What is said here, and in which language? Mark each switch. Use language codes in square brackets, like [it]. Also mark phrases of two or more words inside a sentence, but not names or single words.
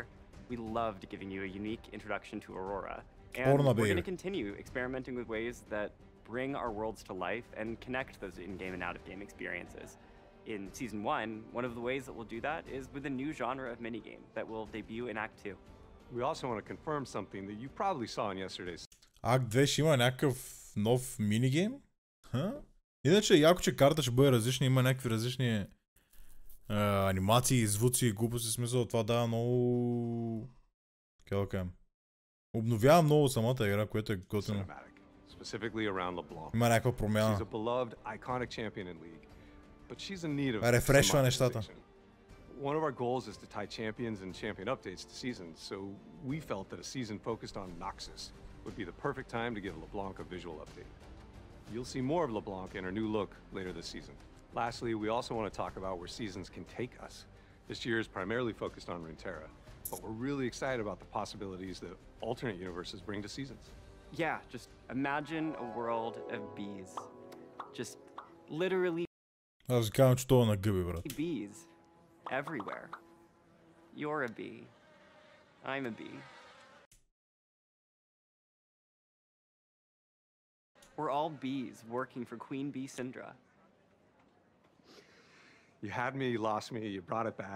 [en] We loved giving you a unique introduction to Aurora. And we're going to continue experimenting with ways that bring our worlds to life and connect those in-game and out-of-game experiences. In Season 1, one of the ways that we'll do that is with a new genre of minigame that will debut in Act 2. We also want to confirm something that you probably saw in yesterday's. [bg] Акт 2 ще има някакъв нов минигейм? Иначе яко, че карта ще бъде различна, има някакви различни анимации, звуци и глупости, смисъл това дава много... Как да кажем? Обновява много самата игра, което е готино. Има някаква промяна. Рефрешва нещата. [en] One of our goals is to tie champions and champion updates to seasons, so we felt that a season focused on Noxus would be the perfect time to give LeBlanc a visual update. You'll see more of LeBlanc in her new look later this season. Lastly, we also want to talk about where seasons can take us. This year is primarily focused on Runeterra, but we're really excited about the possibilities that alternate universes bring to seasons. Yeah, just imagine a world of bees. Just literally [bg] Аз казвам, че това на гъби, брат. [en] Bees everywhere. You're a bee. I'm a bee. We're all bees working for Queen Bee Syndra. You had me, you lost me, you brought it back.